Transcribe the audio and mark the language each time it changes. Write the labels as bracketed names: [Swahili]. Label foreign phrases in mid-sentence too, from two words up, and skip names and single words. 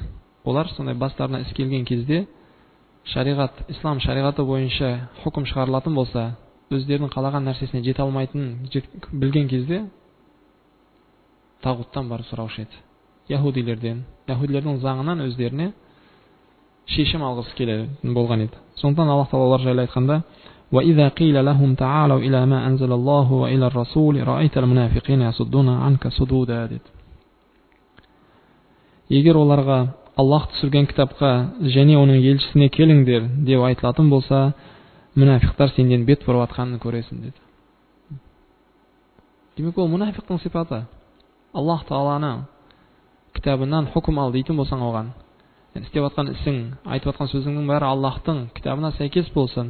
[Kazakh] Олар сондай бастарына іс келген кезде, шариғат, ислам шариғаты бойынша хукім шығарылатын болса, өздерінің қалаған нәрсесіне жете алмайтынын білген кезде тағуттан барып сұраушы еді. Яһудилердің заңынан өздеріне шешім алғысы келетін болған еді. Сондықтан Аллах Тағала олар жайлы айтқанда: [Arabic] وَإِذَا قِيلَ لَهُمْ تَعَالَوْا إِلَى مَا أَنزَلَ اللَّهُ وَإِلَى الرَّسُولِ رَأَيْتَ الْمُنَافِقِينَ يَصُدُّونَ عَنْكَ صُدُودًا деді. [Kazakh] Егер оларға Аллах түсірген кітапқа және оның елшісіне келіңдер деп айтылатын болса, мұнафиқтар сенден бет бұрып атқанын көресің деді. Демек, ол мұнафиқтың сипаты. Аллах Тағаланың кітабынан хукім ал дейтін болсаң оған, істеп атқан ісің, айтып атқан сөзіңнің бәрі Аллахтың кітабына сәйкес болсын.